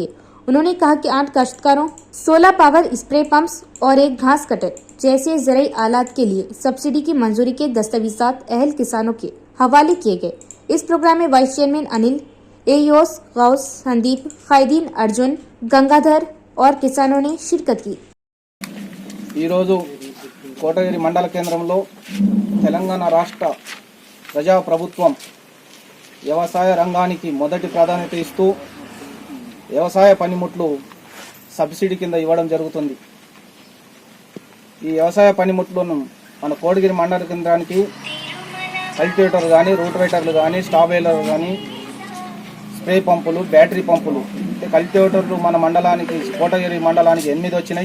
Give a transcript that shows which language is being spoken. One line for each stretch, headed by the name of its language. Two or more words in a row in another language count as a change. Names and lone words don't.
Urdu: انہوں نے کہا کہ 8 کاشتکاروں 16
English: power spray pumps
Urdu: اور ایک گھاس کٹر جیسے زرعی آلات کے لیے سبسڈی کی منظوری کے دستاویزات اہل کسانوں کے حوالے کیے گئے۔ اس پروگرام میں
English: vice chairman
Urdu: انل، AEOs غوث، سندیپ، قائدین ارجن، گنگادھر اور کسانوں نے شرکت کی۔
Telugu: ఈరోజు కోటగిరి మండల కేంద్రంలో తెలంగాణ రాష్ట్ర ప్రజాప్రభుత్వం వ్యవసాయ రంగానికి మొదటి ప్రాధాన్యత ఇస్తూ వ్యవసాయ పనిముట్లు సబ్సిడీ కింద ఇవ్వడం జరుగుతుంది. ఈ వ్యవసాయ పనిముట్లను మన కోటగిరి మండల కేంద్రానికి కల్టివేటర్ కానీ, రూటవేటర్లు కానీ, స్టాబేలర్ కానీ, స్ప్రే పంపులు, బ్యాటరీ పంపులు, కల్టివేటర్లు మన మండలానికి కోటగిరి మండలానికి 8 వచ్చినాయి.